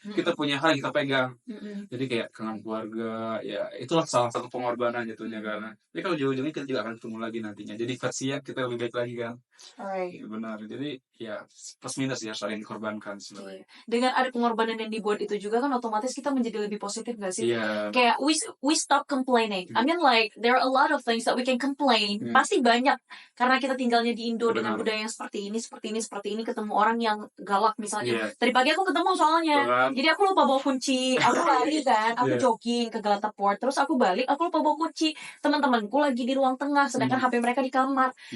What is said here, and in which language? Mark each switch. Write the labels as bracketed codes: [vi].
[id] Kita punya hal yang kita pegang. Jadi kayak kangen keluarga, ya itulah salah satu pengorbanan jatuhnya karena. Jadi kalau ujung-ujungnya kita juga akan ketemu lagi nantinya. Jadi versinya kita lebih baik lagi kan. Benar. Jadi ya plus minus ya saling dikorbankan sebenarnya. Dengan ada pengorbanan yang dibuat itu juga kan otomatis kita menjadi lebih positif gak sih? [en] Kayak we stop complaining. I mean like there are a lot of things that we can complain. [id] Pasti banyak karena kita tinggalnya di Indo dengan budaya yang seperti ini, ketemu orang yang galak misalnya. Tadi pagi aku ketemu soalnya. Jadi aku lupa bawa kunci. Aku lari kan, aku jogging ke Galata Port. Terus aku balik, aku lupa bawa kunci. Teman-temanku lagi di ruang tengah sedangkan HP mereka di kamar.